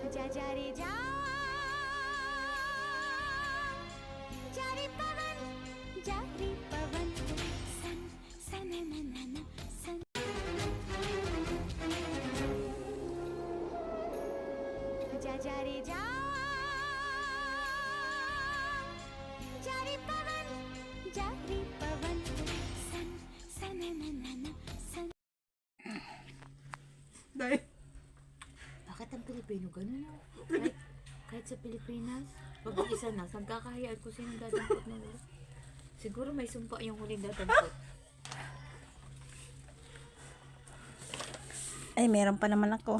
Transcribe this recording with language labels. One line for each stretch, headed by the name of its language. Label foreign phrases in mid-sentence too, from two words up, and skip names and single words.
Hindi: जा रे जा रे पवन जा रे पवन सन सन नन सन जा रे जा रे पवन सन सन नन सन.
Filipino: Dahil, Bakit ang Pilipino ganun? Kahit sa Pilipinas, pag isa na, nagkakahiyaan ko sino dadampot ng ulo. Siguro may sumpa yung huling dadampot. Ay, meron pa naman ako.